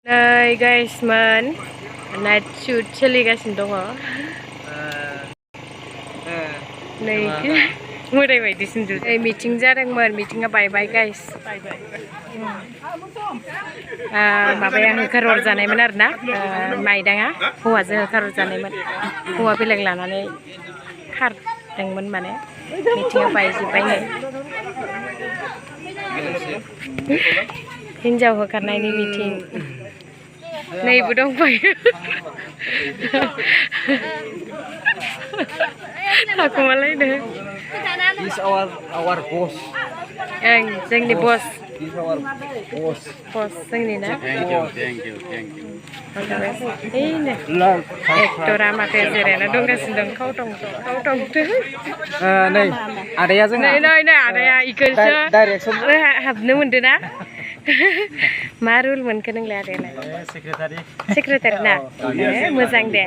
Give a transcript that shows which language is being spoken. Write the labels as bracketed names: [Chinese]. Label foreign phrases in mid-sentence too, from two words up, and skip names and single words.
[English] Hai guys, night shoot [Bodo] soलिगासिनो दङ। नै मोदाय बायदिसो नुदों। मिटिं जादोंमोन, मिटिंआ बायबाय गाइस। माबाया होखारहरजानायमोन आरोना, माइदाङा हौवाजों होखारहरजानायमोन। हौवा बेलेग लानानै खारदोंमोन माने। मिटिंआ बायजोब्बाय नै। हिनजाव होखारनायनि मिटिं। नैबो दंफायो। थाखुमालायदों। [English] He's our boss. [Bodo] जोंनि बस। [English] He's our boss. [Bodo] बस जोंनि ना? [English] Thank you. [Bodo] एक्टरा माथो जिरायना दंगासिनो दं खावथंथो। नै आदाया जोंना। नै आदाया इखौसो हाबनो मोनदों ना? मा रुल मोनखो नोंलाय आदायालाय? सेक्रेटारि ना? मोजां दे।